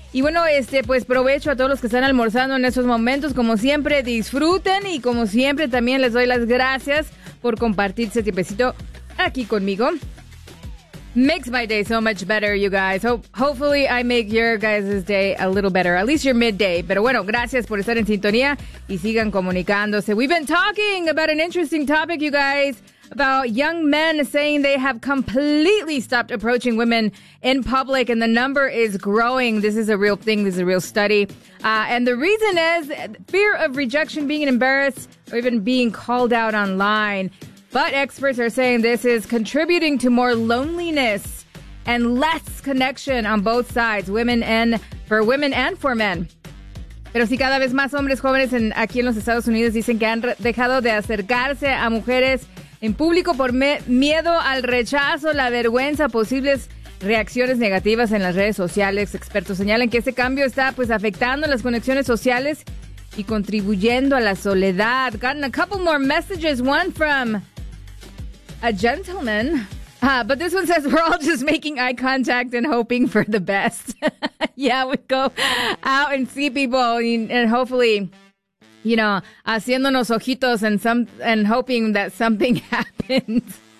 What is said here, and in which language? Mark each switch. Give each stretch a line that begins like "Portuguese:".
Spanish: Y bueno, pues provecho a todos los que están almorzando en estos momentos. Como siempre, disfruten. Y como siempre, también les doy las gracias por compartir este tiempecito aquí conmigo.
English: Makes my day so much better, you guys. Hopefully, I make your guys' day a little better. At least your midday.
Spanish: Pero bueno, gracias por estar en sintonía y sigan comunicándose.
English: We've been talking about an interesting topic, you guys, about young men saying they have completely stopped approaching women in public, and the number is growing. This is a real thing. This is a real study. And the reason is fear of rejection, being embarrassed, or even being called out online. But experts are saying this is contributing to more loneliness and less connection on both sides, women and for men.
Spanish: Pero si cada vez más hombres jóvenes aquí en los Estados Unidos dicen que han dejado de acercarse a mujeres en público por miedo al rechazo, la vergüenza, posibles reacciones negativas en las redes sociales. Expertos señalan que este cambio está pues afectando las conexiones sociales y contribuyendo a la soledad.
English: Gotten a couple more messages, one from a gentleman, but this one says we're all just making eye contact and hoping for the best. Yeah, we go out and see people and hopefully, you know,
Spanish: haciéndonos ojitos
English: and hoping that something happens.